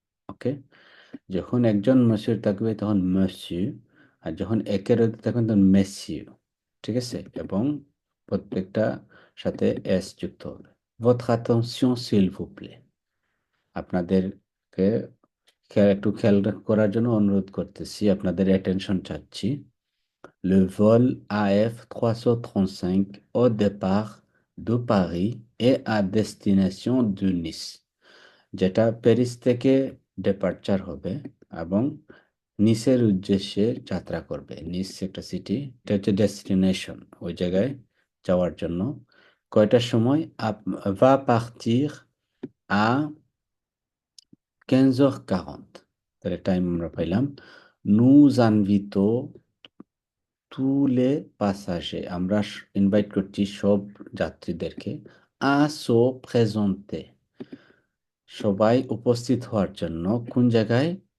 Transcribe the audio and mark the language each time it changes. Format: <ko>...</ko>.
<bn>ওকে, যখন একজন মসিউ থাকবে তখন মসিউ, আর যখন একের অধিক থাকবেন তখন মেসিউ, ঠিক আছে, এবং প্রত্যেকটা সাথে এস যুক্ত হবে।</bn> <fr>votre attention s'il vous plaît,</fr> <bn>আপনাদেরকে একটু খেয়াল করার জন্য অনুরোধ করতেছি, আপনাদের অ্যাটেনশন চাচ্ছি।</bn> <fr>le vol AF 335 au départ de Paris et à destination de Nice,</fr> <bn>যেটা প্যারিস থেকে ডিপার্চার হবে এবং নিসের উদ্দেশ্যে যাত্রা করবে। নিস একটা সিটি, এটা হচ্ছে ডেস্টিনেশন, ওই জায়গায় যাওয়ার জন্য। কয়টার সময়?</bn> <fr>va partir à 15h40,</fr> <bn>তাহলে টাইম আমরা পাইলাম।</bn> <fr>nous invitons tous les passagers,</fr> <bn>আমরা ইনভাইট করছি সব যাত্রীদেরকে</bn> <fr>à se présenter,</fr> <bn>সবাই উপস্থিত হওয়ার জন্য কোন জায়গায়?</bn>